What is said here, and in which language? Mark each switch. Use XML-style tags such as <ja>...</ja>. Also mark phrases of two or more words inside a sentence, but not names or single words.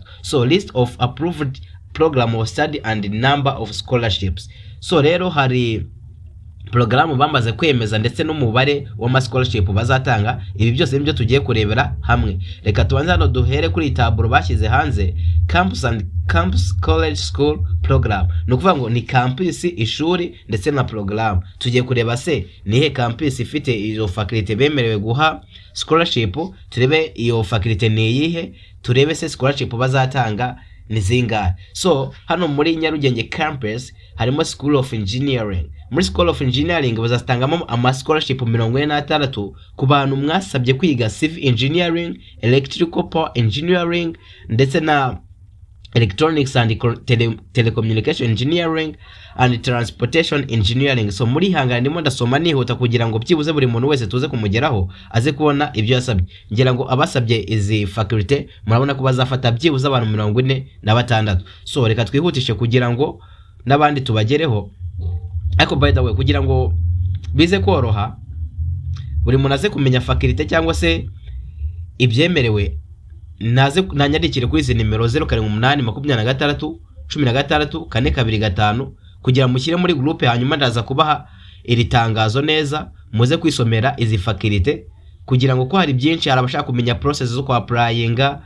<en>So list of approved program of study and number of scholarships.</en> <rw>So rero hari programu bamaze kwemeza ndetse n'umubare w'ama scholarship bazatanga. Ibi byose nibyo tugiye kurebera hamwe. Reka tubanze hano duhere kuri taburo bashyize hanze</rw> <en>campus college school program.</en> <rw>Nukuvuga ngo ni campus ishuri ndetse na program. Tugiye kureba se nihe campus ifite iyo faculty bemerewe guha scholarship, turebe iyo faculty ni iyihe, turebe se scholarship bazatanga ni zingahe. So hano muri Nyarugenge campus harimo School of Engineering. Muri School of Engineering bazatangamo ama scholarship 46 ku bantu mwasabye kwiga</rw> <en>civil engineering, electrical power engineering</en> <rw>ndetse na</rw> <en>electronics and telecommunication engineering and transportation engineering.</en> <rw>So muri hangana ndimo ndasoma nihuta kugira ngo byibuze buri muntu wese tuze kumugeraho aze kubona ibyo yasabye. Ngira ngo abasabye izi faculty murabona ko bazafata byibuze abantu 46. So reka twihutishe kugira ngo nabandi tubagereho.</rw> <en>Ariko by the way,</en> <rw>kugira ngo bize koroha buri muntu aze kumenya faculty cyangwa se ibyemerewe, nanyandikire kuri izi nimero 0782261425 kugira mushyire muri groupe, hanyuma ndaza kubaha iri tangazo neza muze kwisomera izi faculty kugira ngo ko hari byinshi, hari abashaka kumenya process zo kwa applyinga.</rw>